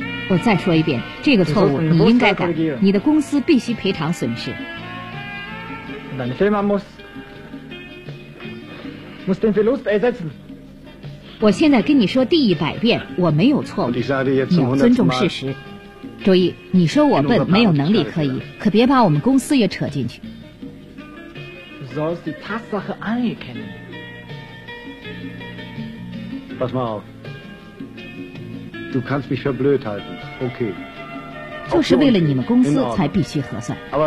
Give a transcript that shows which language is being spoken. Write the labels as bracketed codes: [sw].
[zh] 我再说一遍，这个错误你应该改，你的公司必须赔偿损失。 [de] Und eine Firma muss, muss den Verlust ersetzen. [zh] 我现在跟你说第一百遍，我没有错误，你要尊重事实。注意，你说我笨，没有能力可以，可别把我们公司也扯进去。 [de] Du sollst die Tatsache anerkennen. Pass mal auf. Du kannst mich für blöd halten. [en] Okay. [zh] 就是为了你们公司才必须核算。